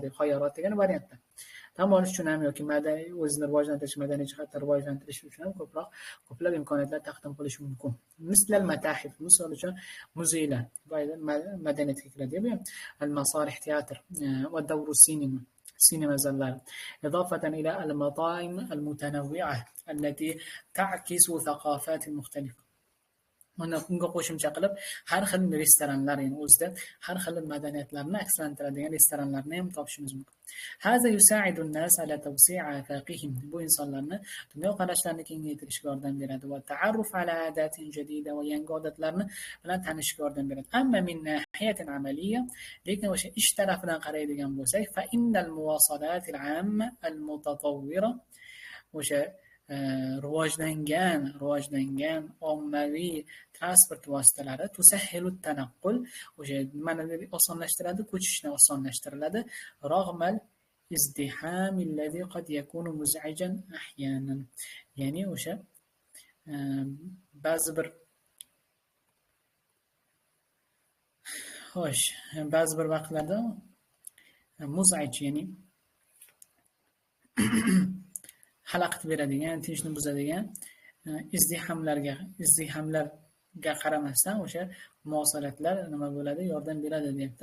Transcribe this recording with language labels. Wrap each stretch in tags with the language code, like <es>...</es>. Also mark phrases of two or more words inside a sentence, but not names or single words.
<uz>Xayorat degan variantlar. Dam olish uchun ham yoki o'zini rivojlantirish, madaniy jihatdan rivojlantirish uchun ham ko'plab imkoniyatlar taqdim qilish mumkin.</uz> <ar>مثل المتاحف,</ar> <uz>misol uchun muzeylar, madaniyatga kiradi. Al-masarih teatr va dawru sinema zallari.</uz> <ar>إضافة إلى المطاعم المتنوعة التي تعكس ثقافات مختلفة.</ar> <uz>unga qo'shimcha qilib har xil restoranlar, ya'ni o'zida har xil madaniyatlarni akslantiradigan restoranlarni ham topishimiz mumkin.</uz> <ar>هذا يساعد الناس على توسيع آفاقهم.</ar> <uz>Bu insonlarni dunyoqarashlarini kengaytirishga yordam beradi va</uz> <ar>تعرف على عادات جديدة</ar> <uz>va yangi odatlarni bilan tanishishga yordam beradi.</uz> <ar>أما من ناحية عملية,</ar> <uz>lekin o'sha ish tarafidan qaraydigan bo'lsak,</uz> <ar>فإن المواصلات العامة المتطورة,</ar> <uz>o'sha rivojlangan ommaviy transport vositalari</uz> <ar>تسهل التنقل,</ar> <uz>o'sha nimani osonlashtiradi, ko'chishni osonlashtiriladi.</uz> <ar>رغم الازدحام الذي قد يكون مزعجا أحيانا,</ar> <uz>ya'ni o'sha ba'zi bir vaqtlarda muz'ij, ya'ni xalaqit beradigan, tinchni buzadigan izdihamlarga qaramasdan o'sha muvosalatlar nima bo'ladi, yordam beradi deyapti.</uz>